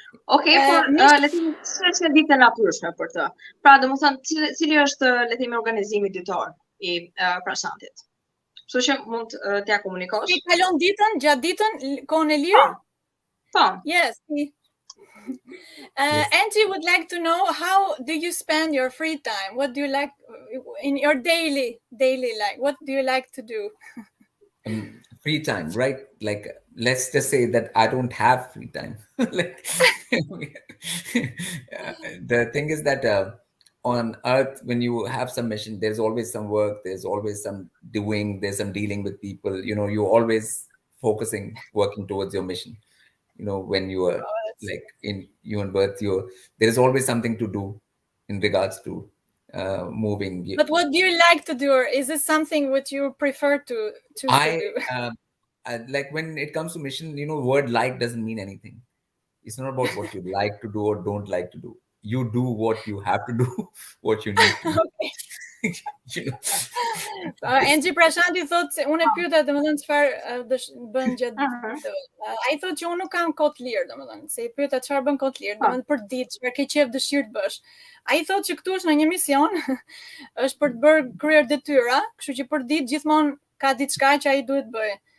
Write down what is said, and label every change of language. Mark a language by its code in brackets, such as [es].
[sq] Okej, por le të themi ç'është dita natyrshme për të. Pra, domethënë, cili është le të themi organizimi ditor i Prashantit. Kështu që mund t'ia komunikosh. Ti kalon ditën, gjatë ditën, kohën e lirë? Po. [en] Yes. Enxhi would like to know, how do you spend your free time? What do you like in your daily life? What do you like to do? Free time, right? Like, let's just say that I don't have free time. Like, the thing is that on Earth, when you have some mission, there's always some work, there's always some doing, there's some dealing with people. You know, you're always focusing, working towards your mission. You know, when you are like in human birth, there is always something to do in regards to moving. But what do you like to do? Or is it something which you prefer to do? Like when it comes to mission, you know, word like doesn't mean anything. It's not about what you like to do or don't like to do. You do what you have to do, what you need to do. You know? [sq] Enxhi Prashanti thot se unë e pyeta domethënë çfarë bën gjatë ai thotë që unë nuk kam kohë të lirë, domethënë se i pyeta çfarë bën kohë të lirë, domethënë për ditë, çfarë ke qejf dëshirë të bësh. Ai thotë që këtu është në një mision, është për të bërë kryer detyra, kështu që për ditë gjithmonë ka diçka që ai duhet bëjë.